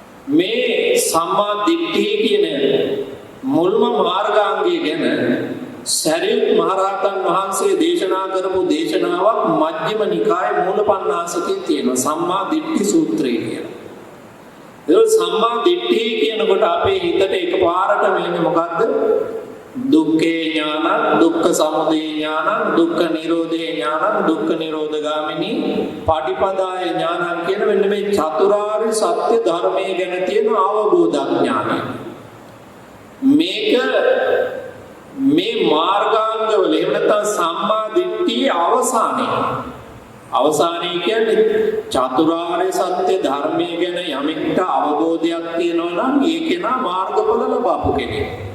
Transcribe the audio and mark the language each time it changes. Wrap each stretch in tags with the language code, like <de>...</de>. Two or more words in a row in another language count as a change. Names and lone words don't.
<si>මේ සම්මා දිට්ඨිය කියන මුල්ම මාර්ගාංගය ගැන සරියුත් මහරහතන් වහන්සේ දේශනා කරපු දේශනාවක් මජ්ක්‍ධිම නිකායේ මූලපණ්ණාසකේ තියෙනවා සම්මා දිට්ඨි සූත්‍රය කියලා. ඒ සම්මා දිට්ඨිය කියනකොට අපේ හිතට එකපාරට වෙන්නේ මොකද්ද?</si> <pi>දුක්ඛේ ඥානං, දුක්ඛ සමුදය ඥානං, දුක්ඛ නිරෝධේ ඥානං, දුක්ඛ නිරෝධගාමිනී පටිපදාය ඥානං</pi> <si>කියන මෙන්න මේ චතුරාර්ය සත්‍ය ධර්මයේ ගැන තියෙන අවබෝධඥානය. මේක මේ මාර්ගාංගවල එහෙම නැත්නම් සම්මා දිට්ඨියේ අවසානය කියන්නේ චතුරාර්ය සත්‍ය ධර්මයේ ගැන යමෙක්ට අවබෝධයක් තියෙනවා නම් ඒ කෙනා මාර්ගඵල ලබපු කෙනෙක්.</si>